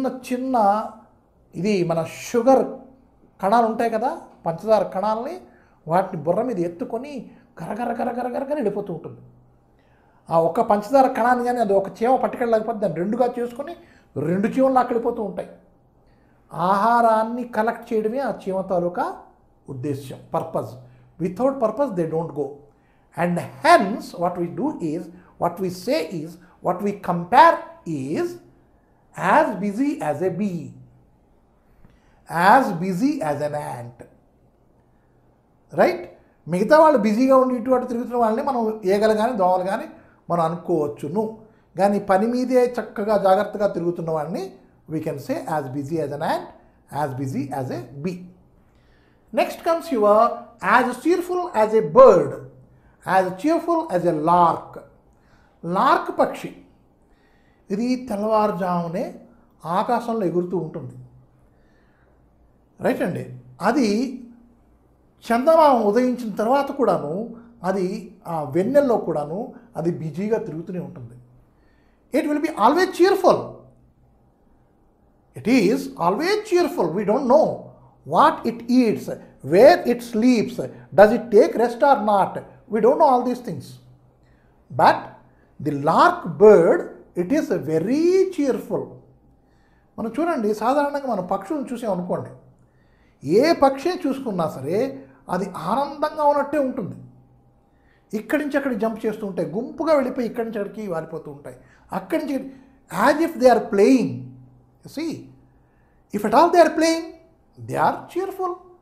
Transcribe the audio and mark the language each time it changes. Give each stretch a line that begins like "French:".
Telugu: చిన్న ఇది మన షుగర్ కణాలు ఉంటాయి కదా, పంచదార కణాలని, వాటిని బుర్ర మీద ఎత్తుకొని గరగర వెళ్ళిపోతూ ఉంటుంది. ఆ ఒక్క పంచదార కణాన్ని కానీ అది ఒక చీమ పట్టుకెళ్ళలేకపోతే దాన్ని రెండుగా చేసుకొని 2 చీమలు అక్కడిపోతూ ఉంటాయి. ఆహారాన్ని కలెక్ట్ చేయడమే ఆ చీమ తాలూకా ఉద్దేశ్యం, purpose.
English: Without purpose they don't go. And hence what we do is, what we say is, what we compare is as busy as a bee. As busy as an ant. Right?
Telugu: మిగతా వాళ్ళు బిజీగా ఉండి ఇటు అటు తిరుగుతున్న వాళ్ళని మనం ఈగలు కానీ దోమలు కానీ మనం అనుకోవచ్చును. కానీ పని మీదే చక్కగా జాగ్రత్తగా తిరుగుతున్న వాడిని
English: We can say as busy as an ant, as busy as a bee. Next comes your as cheerful as a bird, as cheerful as a lark.
Telugu: Lark పక్షి ఇది తెల్లవారుజామునే ఆకాశంలో ఎగురుతూ ఉంటుంది. రైట్ అండి? అది చందమామ ఉదయించిన తర్వాత కూడాను అది ఆ వెన్నెల్లో కూడాను అది బిజీగా తిరుగుతూనే ఉంటుంది.
English: It will be always cheerful. It is always cheerful. We don't know what it eats, where it sleeps, does it take rest or not. We don't know all these things. But the lark bird, it is very cheerful.
Telugu: మనం చూడండి, సాధారణంగా మనం పక్షులను చూసామనుకోండి, ఏ పక్షిని చూసుకున్నా సరే అది ఆనందంగా ఉన్నట్టే ఉంటుంది. ఇక్కడి నుంచి అక్కడికి జంప్ చేస్తూ ఉంటాయి, గుంపుగా వెళ్ళిపోయి ఇక్కడి నుంచి అక్కడికి వాలిపోతూ ఉంటాయి. అక్కడి నుంచి
English: As if they are playing. See, if at all they are playing, they are cheerful.